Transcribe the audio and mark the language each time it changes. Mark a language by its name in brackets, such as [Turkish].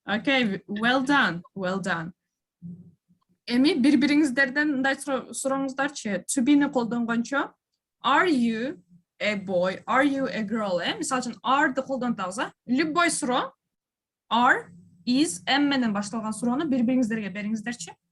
[English] Okay, well done, well done. [Kyrgyz] Эми бири-бириңиздерден мындай сурооңуздарчы. To be'ни колдонгончо, [English] are you a boy? Are you a girl? [Kyrgyz] Мисалы үчүн are'ды колдонтабыз, Любой суроо are, is, am менен башталган суроону бири-бириңиздерге бериңиздерчи.